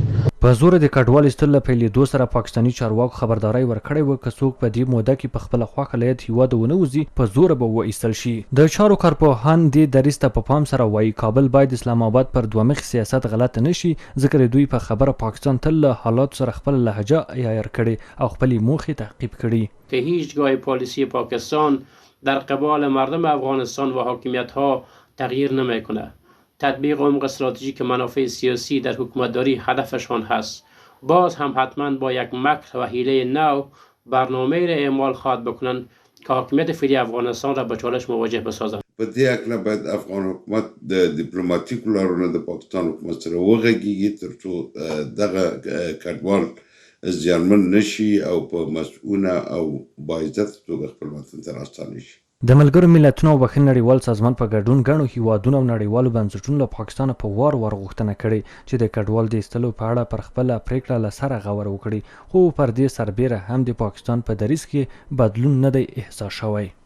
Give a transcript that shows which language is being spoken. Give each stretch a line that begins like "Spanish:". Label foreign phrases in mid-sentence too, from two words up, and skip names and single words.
Pashto: په زور د کډوال ایستلو له پیلېدو سره پاکستاني چارواکو خبرداری ورکړی و که څوک په دې موده کې په خپله خوښه له هیڅ هیواده ونه وځي په زوره به وایستل شي. د چارو کارپوهان دې دریځ ته په پام سره وایي کابل باید اسلام آباد پر دوه مخي سیاست غلطه نه شي ځکه د دوی په خبره پاکستان تل له حالاتو سره خپله لهجه عیار کړې او خپلې موخې تعقیب کړي.
Persian: که هیچگاه پالیسی پاکستان در قبال مردم افغانستان و حاکمیت‌ها تغییر نمی‌کنه. تطبیق عمق استراتژیک منافع سیاسی در حکومتداری هدفشان هست. باز هم حتما با یک مکر و حیله نو برنامه را اعمال خواهد بکنند که حاکمیت فعلی افغانستان را به چالش مواجه بسازند.
Pashto: په دې اکله باید افغان حکومت د ډیپلوماټیکو لارو نه د پاکستان حکومت سره وغږیږي ترڅو دغه کډوال زیانمن نشي او په مسؤونه او باعزته توګه خپل وطن ته راستانه شي. د ملګرو ملتونو او بخښنې نړیوال سازمان په ګډون ګڼو هیوادونو او نړیوالو بنسټونو له پاکستانه په وار غوښتنه کړې چې د کډوال د ایستلو په اړه پر خپله پریکړه له سره غور وکړي خو پر دې سربیره هم د پاکستان په دریځ کې بدلون نه دی احساس شوی.